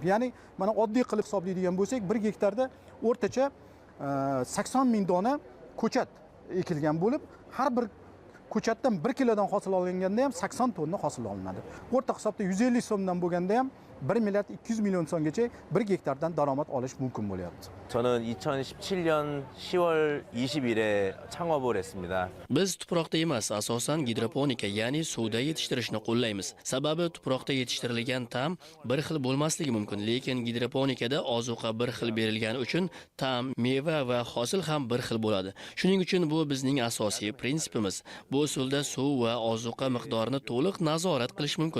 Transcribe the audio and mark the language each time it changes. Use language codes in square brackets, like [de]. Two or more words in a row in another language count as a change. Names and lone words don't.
[uz] Ya'ni mana oddiy qilib hisoblaydigan bo'lsak, 1 gektarda o'rtacha 80 ming dona ko'chat ekilgan bo'lib, har bir ko'chatdan 1 kilodan hosil olinganda ham 80 tonna hosil olinadi. O'rta hisobda 150 so'mdan bo'lganda ham 1 milliard 200 million so'mgacha 1 gektardan daromad olish mumkin bo'lyapti. [ko] 저는 2017년 10월 20일에 창업을 했습니다. [uz] Biz tuproqda emas, asosan gidroponika, ya'ni suvda yetishtirishni qo'llaymiz. Sababi tuproqda yetishtirilgan ta'm bir xil bo'lmasligi mumkin, lekin gidroponikada ozuqa bir xil berilgani uchun ta'm, meva va hosil ham bir xil bo'ladi. Shuning uchun bu bizning asosiy prinsipimiz. Bu usulda suv va ozuqa miqdorini to'liq nazorat qilish mumkin.